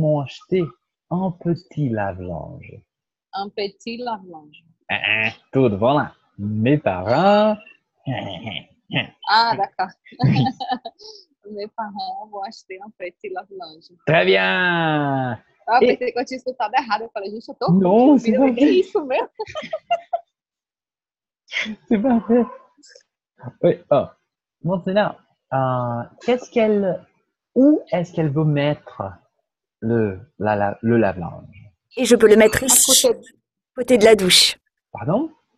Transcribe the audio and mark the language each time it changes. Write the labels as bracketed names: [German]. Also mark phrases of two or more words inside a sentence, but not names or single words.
[French] m'ont acheté un petit lave-linge? Un petit lave-linge. Tout devant là. Mes parents. Ah, d'accord. Oui, Mes parents vão acheter um petit lave-linge. très bien. [Portuguese] Ah, eu [French] Et [Portuguese] pensei que eu tinha escutado errado. Eu falei, gente, eu tô [French] non, c'est [Portuguese] confundida. [French] pas [Portuguese] O que é [French] vrai. [Portuguese] isso, meu? [French] C'est pas vrai. Oui. Oh. Maintenant, qu'est-ce qu'elle, où est-ce qu'elle veut mettre le lave-linge? Et je peux le mettre À ici, côté, à côté de la douche. Pardon?